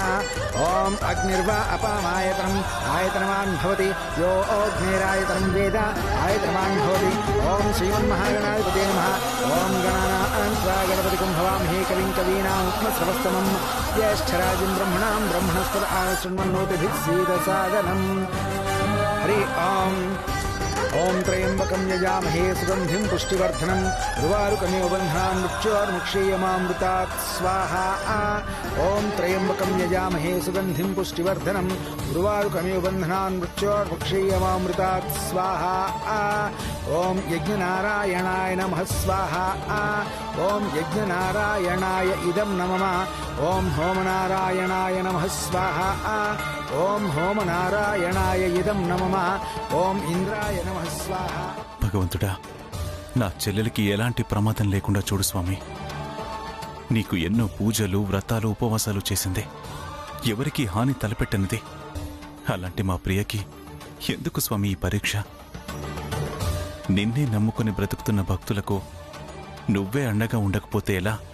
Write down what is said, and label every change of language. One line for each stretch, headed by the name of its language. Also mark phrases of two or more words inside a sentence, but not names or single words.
Sanskrit: ఓం అగ్నిర్వా అపామాయతనం ఆయతనవాన్ భవతి యో అగ్నిరాయతనం వేద ఆయతనవాన్ భవతి. ఓం శ్రీమన్మహాగణాధిపతే నమః. ఓం గణానాం త్వా గణపతికం భవామహే కవిం కవీనాముపమశ్రవస్తమం జ్యేష్ఠరాజం బ్రహ్మణాం బ్రహ్మణస్పద ఆశృణ్వన్నోతిభిः सीदसादनम्. हरि ओम त्र्यंबकं यजामहे सुगंधिं पुष्टिवर्धनम् उर्वारुकमिव बन्धान् मृत्योर्मुक्षीयमामृतात् स्वाहा. ओम त्र्यंबकं यजामहे सुगंधिं पुष्टिवर्धनम् उर्वारुकमिव बन्धान् मृत्योर्मुक्षीयमामृतात् स्वाहा. ओम यज्ञनारायणाय नमः स्वाहा. ओम यज्ञनारायणाय इदं नमः. ओम होमनारायणाय नमः स्वाहा. ओम होमनारायणाय इदं नमः. ओम इंद्राय नमः स्वाहा.
Telugu: భగవంతుడా, నా చెల్లెలికి ఎలాంటి ప్రమాదం లేకుండా చూడు స్వామి. నీకు ఎన్నో పూజలు వ్రతాలు ఉపవాసాలు చేసింది, ఎవరికీ హాని తలపెట్టనిది. అలాంటి మా ప్రియకి ఎందుకు స్వామి ఈ పరీక్ష? నిన్నే నమ్ముకుని బ్రతుకుతున్న భక్తులకు నువ్వే అండగా ఉండకపోతే ఎలా?